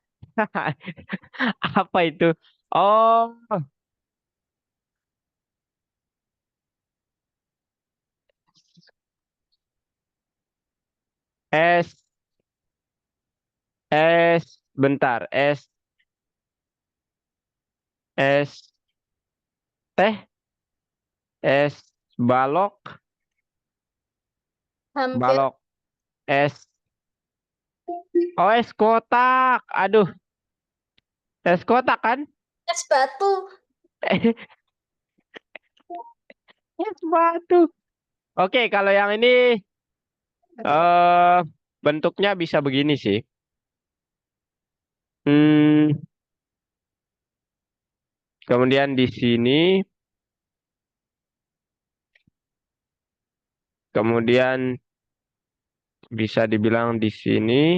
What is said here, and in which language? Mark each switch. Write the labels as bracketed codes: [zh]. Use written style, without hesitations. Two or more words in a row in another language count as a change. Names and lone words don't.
[id] Apa itu? Oh, es, bentar, es teh, es balok, Hampir balok, es, oh es kotak. Aduh, es kotak kan? es batu. Es batu. Oke, kalau yang ini eh bentuknya bisa begini sih. Hmm, kemudian di sini, kemudian bisa dibilang di sini,